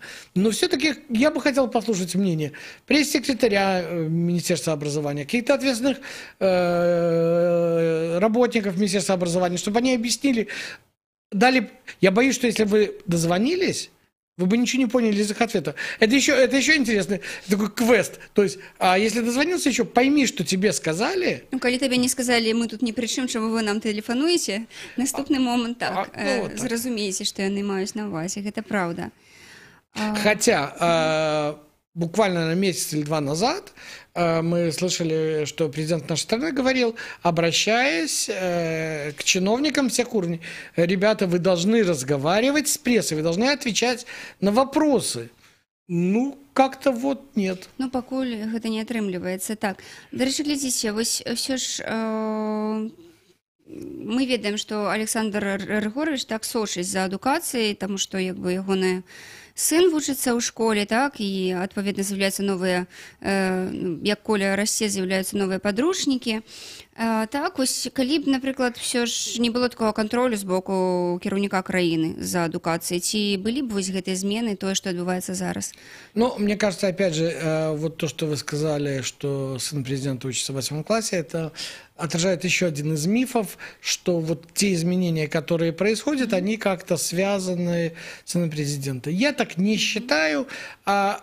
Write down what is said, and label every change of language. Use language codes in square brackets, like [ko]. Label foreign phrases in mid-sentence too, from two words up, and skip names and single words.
[ru] Но все-таки я бы хотел послушать мнение пресс-секретаря Министерства образования, каких-то ответственных работников Министерства образования, чтобы они объяснили, дали... Я боюсь, что если вы дозвонились, вы бы ничего не поняли из их ответа. Это еще интересный такой квест. То есть, если дозвонился еще, пойми, что тебе сказали. [be] Коли тебе не сказали, мы тут ни при чым, чому вы нам тэлефануеце, наступны момент так, зразумееце, што яны маюць на увазе. [ru] Это правда. Хотя буквально на месяц или 2 назад мы слышали, что президент нашей страны говорил, обращаясь к чиновникам всех уровней, ребята, вы должны разговаривать с прессой, вы должны отвечать на вопросы. Как-то нет. [be] Пакуль гэта не атрымліваецца. Так, дарэчы, глядзіце, вось ўсё ж мы ведаем, што Александр Рыгорович так сочыць за адукацыяй, таму што ягоная сын вучыцца ў школе, так, і адпаведна з'яўляюцца новыя, як Коля расце, з'яўляюцца новыя падручнікі. Так, вось калі б, напрыклад, ўсё ж не было такого кантролю з боку кіраўніка краіны за адукацыяй, ці былі б вось гэтыя змены, тое, што адбываецца зараз? [ru] Мне кажется, опять же, вот то, что вы сказали, что сын президента учится в 8 классе, это отражает еще один из мифов, что вот те изменения, которые происходят, они как-то связаны с сыном президента. Я так не считаю.